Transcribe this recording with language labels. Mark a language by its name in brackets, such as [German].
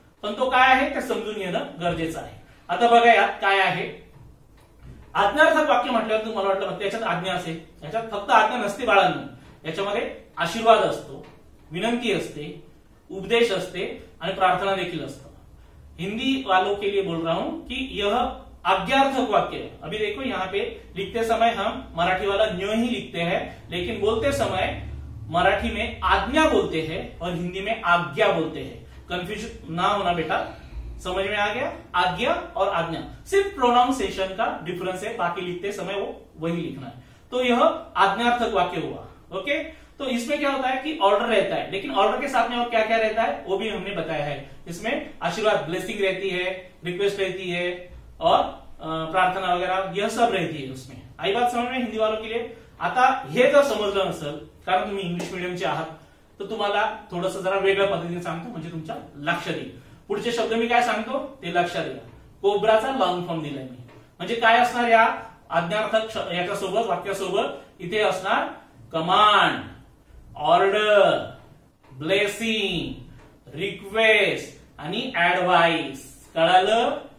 [Marathi] पण तो काय आहे ते समजून घेणं गरजेचं आहे. आता बघा यात काय आहे. आज्ञार्थक वाक्य म्हटल्यावर तुम्हाला वाटलं त्याच्यात आज्ञा असेल. याच्यात फक्त आज्ञा नसते बाळांनो. याच्यामध्ये आशीर्वाद असतो, विनंती असते, उपदेश असते आणि प्रार्थना देखील असतं. [Hindi] हिंदी वालों के लिए बोल रहा हूं कि यह आज्ञार्थक वाक्य है. अभी देखो यहाँ पे लिखते समय हम मराठी वाला न्यो ही लिखते हैं, लेकिन बोलते समय मराठी में आज्ञा बोलते हैं और हिंदी में आज्ञा बोलते हैं. कंफ्यूज ना होना बेटा, समझ में आ गया? आज्ञा और आज्ञा सिर्फ प्रोनाउंसिएशन का डिफरेंस है, बाकी लिखते समय वो वही लिखना है. तो यह आज्ञार्थक वाक्य हुआ. ओके, तो इसमें क्या होता है कि ऑर्डर रहता है, लेकिन ऑर्डर के साथ में और क्या क्या रहता है वो भी हमने बताया है. इसमें आशीर्वाद, ब्लेसिंग रहती है, रिक्वेस्ट रहती है और प्रार्थना वगैरह यह सब रहती है उसमें. आई बात समझ में हिंदी वालों के लिए? [Marathi] आता हे जर समजलं नसेल, कारण तुम्ही इंग्लिश मिडियमचे आहात, तर तुम्हाला थोडंसं जरा वेगळ्या पद्धतीने सांगतो म्हणजे तुमच्या लक्षात येईल. पुढचे शब्द मी काय सांगतो ते लक्षात घ्या. कोब्राचा लॉंग फॉर्म दिलाय मी, म्हणजे काय असणार या आज्ञार्थक याच्यासोबत वाक्यासोबत इथे असणार कमांड, ऑर्डर, ब्लेसिंग, रिक्वेस्ट आणि ऍडवाइस. कळालं?